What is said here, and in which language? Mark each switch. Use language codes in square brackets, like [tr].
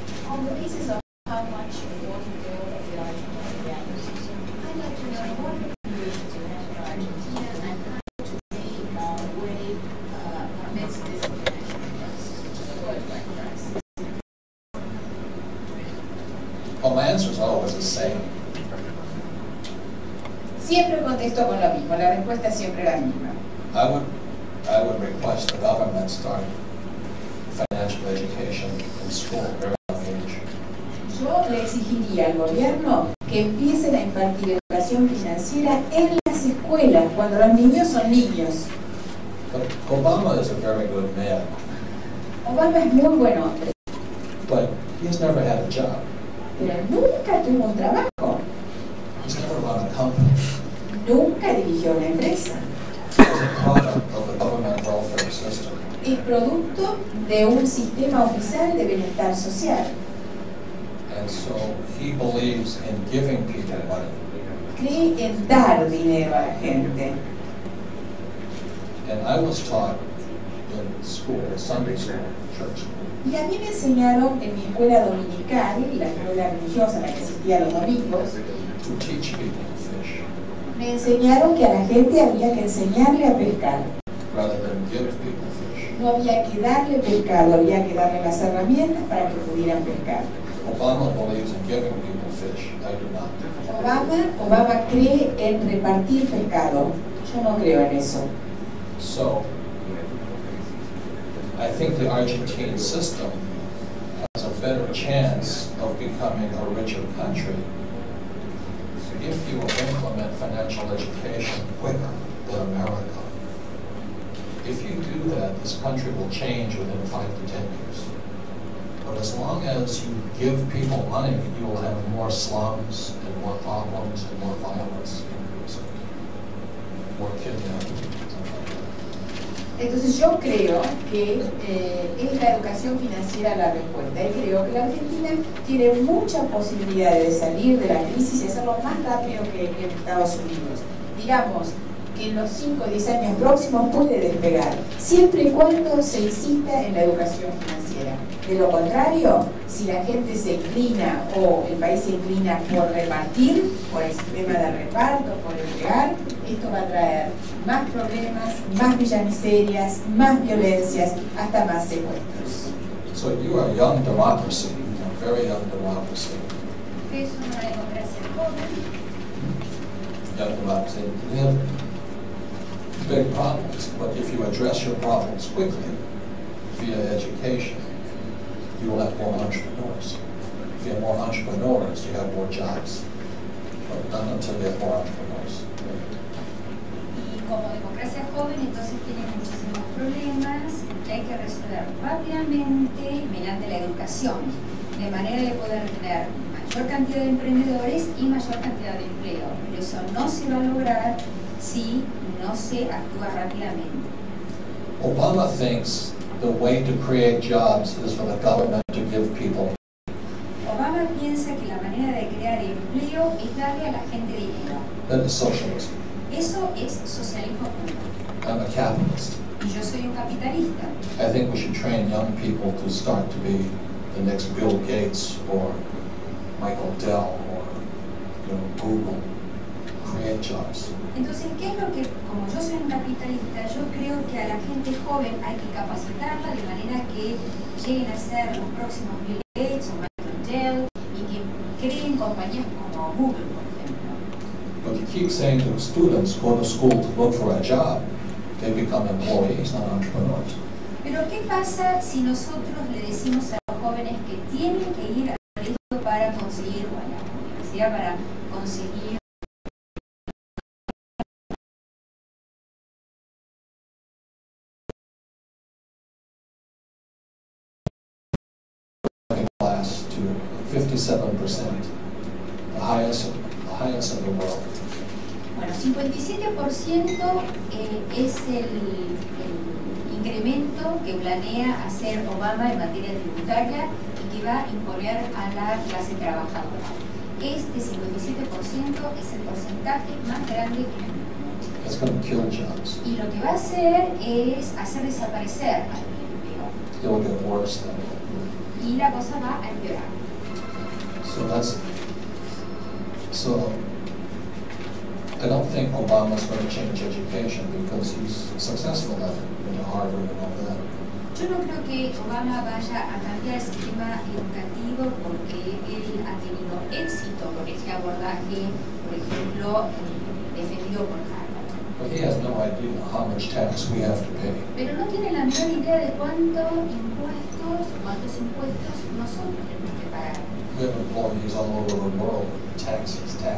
[en] On the basis of how much you want to know of the Argentine I'd like to know what recommendations you have for Argentina and how to weigh amidst this international crisis, which is a worldwide crisis. Well, my answer is always the same. [es] Siempre contesto con lo mismo, la respuesta es siempre la misma. [en] I would request the government start financial education in school, very young age. [es] Yo le exigiría al gobierno que empiecen a impartir educación financiera en las escuelas, cuando los niños son niños. [en] But Obama is a very good man, [es] Obama es muy buen hombre, [en] but he's never had a job. [es] pero nunca tuvo un trabajo, [en] He's never run a company. [es] nunca dirigió una empresa. [en] He's a product of the government welfare system. [es] Es producto de un sistema oficial de bienestar social. [en] And so he believes in giving people money. [es] Cree en dar dinero a la gente. [en] And I was taught in school, Sunday school, church school, [es] Y a mí me enseñaron en mi escuela dominical, la escuela religiosa, la que asistía los domingos, [en] to teach people to fish [es] me enseñaron que a la gente había que enseñarle a pescar. [en] rather than give people fish. [es] No había que darle pescado, había que darle las herramientas para que pudieran pescar. [en] Obama believes in giving people fish. I do not. [es] Obama cree en repartir pescado. Yo no creo en eso. [en] So I think the Argentine system has a better chance of becoming a richer country if you implement financial education quicker than America. If you do that, this country will change within 5 to 10 years. But as long as you give people money, you will have more slums and more problems and more violence, more kidnapping. [es] Entonces yo creo que es la educación financiera la respuesta. Y creo que la Argentina tiene muchas posibilidades de salir de la crisis y hacerlo más rápido que en Estados Unidos. Digamos que en los 5 o 10 años próximos puede despegar, siempre y cuando se insista en la educación financiera. De lo contrario, si la gente se inclina o el país se inclina por repartir, por el sistema de reparto, por entregar, esto va a traer más problemas, más villamiserias, más violencias, hasta más secuestros. [en] So you are a young democracy, a very young democracy. [es] Es una democracia joven. [en] Young democracy. We have big problems, but if you address your problems quickly via education, you will have more entrepreneurs. If you have more entrepreneurs, you have more jobs. But not until you have more entrepreneurs. [es] Y como democracia joven, entonces tiene muchísimos problemas que hay que resolver rápidamente mediante la educación, de manera de poder tener mayor cantidad de emprendedores y mayor cantidad de empleo. Pero eso no se va a lograr si no se actúa rápidamente. [en] Obama thinks the way to create jobs is for the government to give people. [es] Obama piensa que la manera de crear empleo es darle a la gente dinero. [en] That is socialism. [es] Eso es socialismo puro. [en] I'm a capitalist. [es] Y yo soy un capitalista. [en] I think we should train young people to start to be the next Bill Gates or Michael Dell or Google, create jobs. [es] Entonces, ¿qué es lo que, como yo soy un capitalista, yo creo que a la gente joven hay que capacitarla de manera que lleguen a ser los próximos Bill Gates o Michael Dell y que creen compañías como Google, por ejemplo? [en] But you keep saying to students, go to school to look for a job, they become employees, not entrepreneurs. [es] Pero ¿qué pasa si nosotros le decimos a los jóvenes que tienen que ir al colegio para conseguir, o a la universidad para conseguir [en] to 57%, the highest in the world. [es] Bueno, 57% es el incremento que planea hacer Obama en materia tributaria y que va a imponer a la clase trabajadora. Este 57% es el porcentaje más grande en el mundo. [en] It's going to kill jobs. [es] Y lo que va a hacer es hacer desaparecer al empleo. [en] It'll get worse then. [es] Y la cosa va a empeorar. [en] So I don't think Obama's going to change education because he's successful at it, into Harvard and all that. [es] Yo no creo que Obama vaya a cambiar el sistema educativo porque él ha tenido éxito con este abordaje, por ejemplo, defendido por Harvard. [en] But he has no idea how much tax we have to pay. [es] Pero no tiene la menor idea de cuántos impuestos nosotros tenemos que pagar. [en] We have employees all over the world, taxes.